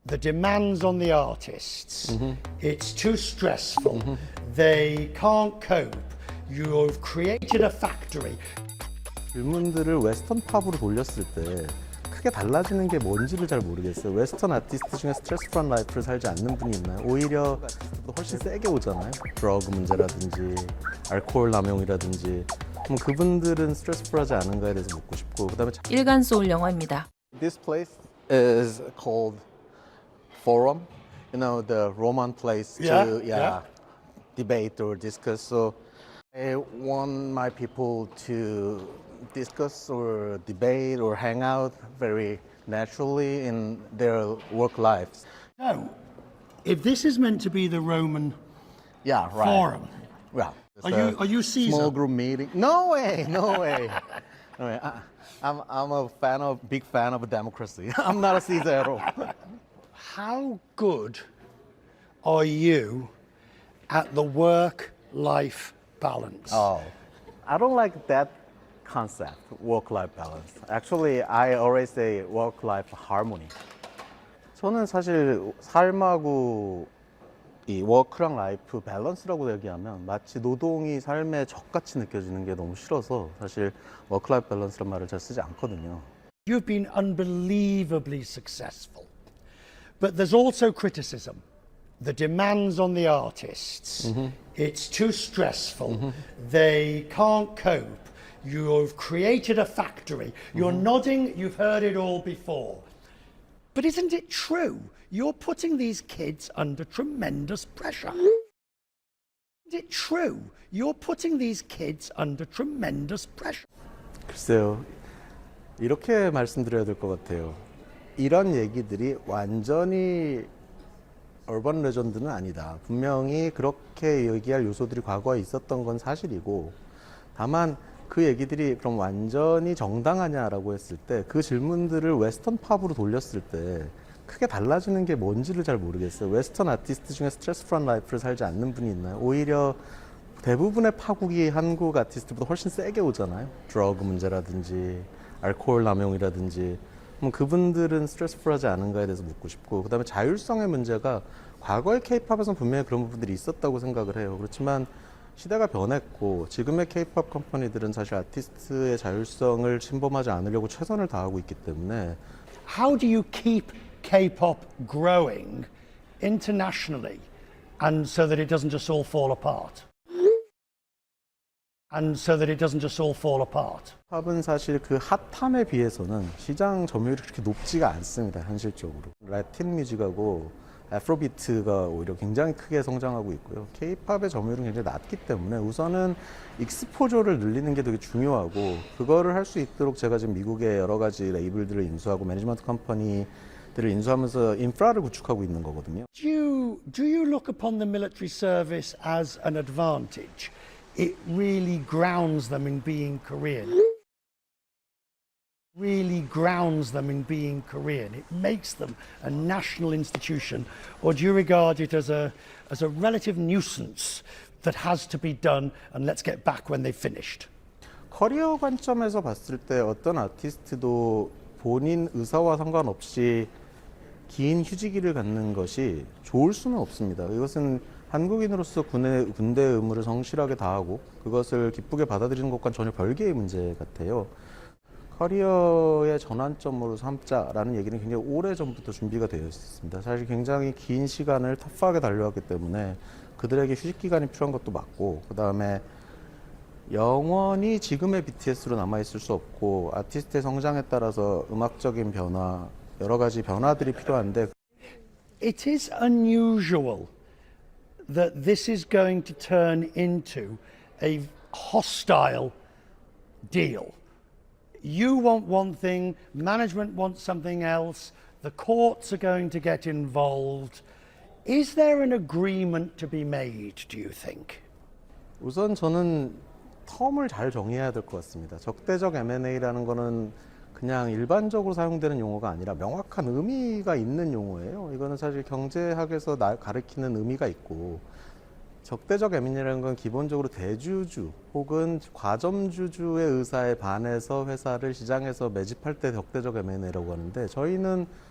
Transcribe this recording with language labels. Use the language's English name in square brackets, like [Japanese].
[English] the demands on the artists. It's too stressful. They can't cope. You've created a factory. [Korean] 질문들을 웨스턴 팝으로 돌렸을 때 크게 달라지는 게 뭔지를 잘 모르겠어요. 웨스턴 아티스트 중에 스트레스 프리 라이프를 살지 않는 분이 있나요? 오히려 훨씬 세게 오잖아요. 드러그 문제라든지 알코올 남용이라든지 그분들은 스트레스 프리하지 않은가에 대해서 묻고 싶고 그다음에 일간 소울 영화입니다. [English] This place is called Forum. You know, the Roman place to debate or discuss. So I want my people to discuss or debate or hang out very naturally in their work lives. No, if this is meant to be the Roman Yeah, right. Forum, Yeah. are you Caesar? Small group meeting? No way, no way. No way. I'm a big fan of democracy. I'm not a Caesar at all. How good are you at the work-life balance? Oh, I don't like that concept, work-life balance. Actually, I always say work-life harmony. [Korean] 저는 사실 삶하고 이 워크랑 라이프 밸런스라고 얘기하면 마치 노동이 삶의 적같이 느껴지는 게 너무 싫어서 사실 워크라이프 밸런스란 말을 잘 쓰지 않거든요. [English] You've been unbelievably successful. But there's also criticism. The demands on the artists. It's too stressful. They can't cope. You've created a factory. You're nodding, you've heard it all before. But isn't it true? You're putting these kids under tremendous pressure. Isn't it true? You're putting these kids under tremendous pressure. [Korean] 글쎄요, 이렇게 말씀드려야 될 것 같아요. 이런 얘기들이 완전히 얼번 레전드는 아니다. 분명히 그렇게 얘기할 요소들이 과거에 있었던 건 사실이고 다만 그 얘기들이 그럼 완전히 정당하냐라고 했을 때 그 질문들을 웨스턴 팝으로 돌렸을 때 크게 달라지는 게 뭔지를 잘 모르겠어요. 웨스턴 아티스트 중에 스트레스 프리 라이프를 살지 않는 분이 있나요? 오히려 대부분의 파국이 한국 아티스트보다 훨씬 세게 오잖아요. 드러그 문제라든지 알코올 남용이라든지 그분들은 스트레스 프리하지 않은가에 대해서 묻고 싶고 그다음에 자율성의 문제가 과거의 케이팝에서는 분명히 그런 부분들이 있었다고 생각을 해요. 그렇지만 시대가 변했고 지금의 케이팝 컴퍼니들은 사실 아티스트의 자율성을 침범하지 않으려고 최선을 다하고 있기 때문에 [English] How do you keep K-pop growing internationally and so that it doesn't just all fall apart? And so that it doesn't just all fall apart. [Korean] 팝은 사실 그 핫함에 비해서는 시장 점유율이 그렇게 높지가 않습니다. 현실적으로. 라틴 뮤직하고 애프로비트가 오히려 굉장히 크게 성장하고 있고요. K-팝의 점유율은 굉장히 낮기 때문에 우선은 익스포저를 늘리는 게 되게 중요하고 그거를 할 수 있도록 제가 지금 미국의 여러 가지 레이블들을 인수하고 매니지먼트 컴퍼니들을 인수하면서 인프라를 구축하고 있는 거거든요. [English] Do you look upon the military service as an advantage? It really grounds them in being Korean. Really grounds them in being Korean. It makes them a national institution. Or do you regard it as a relative nuisance that has to be done and let's get back when they've finished? [Korean] 커리어 관점에서 봤을 때 어떤 아티스트도 본인 의사와 상관없이 긴 휴지기를 갖는 것이 좋을 수는 없습니다. 이것은 한국인으로서 군대 의무를 성실하게 다하고 그것을 기쁘게 받아들이는 것과는 전혀 별개의 문제 같아요. 커리어의 전환점으로 삼자라는 얘기는 굉장히 오래전부터 준비가 되어 있습니다. 사실 굉장히 긴 시간을 터프하게 달려왔기 때문에 그들에게 휴식 기간이 필요한 것도 맞고 그 다음에 영원히 지금의 BTS로 남아있을 수 없고 아티스트의 성장에 따라서 음악적인 변화, 여러 가지 변화들이 필요한데 [English] It is unusual that this is going to turn into a hostile deal. You want one thing, management wants something else, the courts are going to get involved. Is there an agreement to be made, do you think? [Korean] 우선 저는 텀을 잘 정해야 될 것 같습니다. 적대적 M&A라는 거는 그냥 일반적으로 사용되는 용어가 아니라 명확한 의미가 있는 용어예요. 이거는 사실 경제학에서 가리키는 의미가 있고 적대적 M&A라는 건 기본적으로 대주주 혹은 과점주주의 의사에 반해서 회사를 시장에서 매집할 때 적대적 M&A라고 하는데 저희는